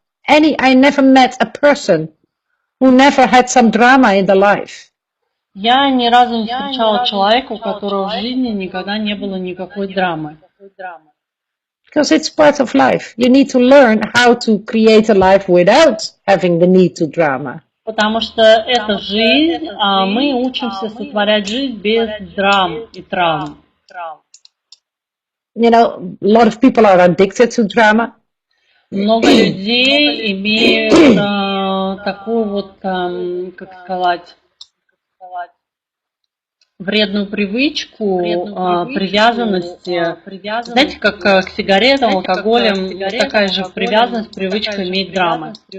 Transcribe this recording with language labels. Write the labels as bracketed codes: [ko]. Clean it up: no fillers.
[en] And I never met a person who never had some drama in their life. [ru] Я ни разу не встречала человека, у которого в жизни никогда не было никакой драмы. [en] Because it's part of life. You need to learn how to create a life without having the need to drama. [ru] Потому что это жизнь, а мы учимся сотворять жизнь без драм и травм. [en] You know, a lot of people are addicted to drama. [ru] Много людей имеют такую вот, как сказать, вредную привычку привязанности. Знаете, как к сигаретам, алкоголям, такая же привязанность, привычка иметь драмы.